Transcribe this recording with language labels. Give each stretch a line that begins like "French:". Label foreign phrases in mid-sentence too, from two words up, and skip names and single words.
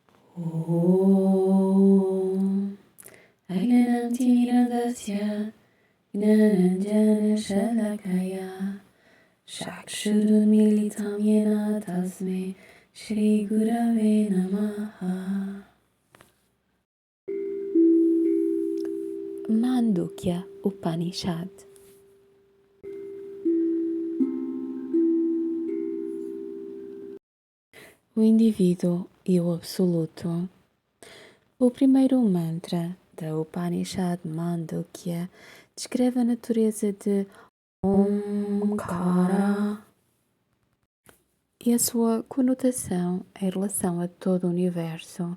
Sanskrit: ॐ अग्नानम् तिरन्दस्य ग्नानाञ्जन शलाकया चक्षुरुन्मीलितम् येन तस्मै श्री गुरवे नमः.
Portuguese: Mandukya Upanishad. O indivíduo e o absoluto. O primeiro mantra da Upanishad Mandukya descreve a natureza de Omkara e a sua conotação em relação a todo o universo.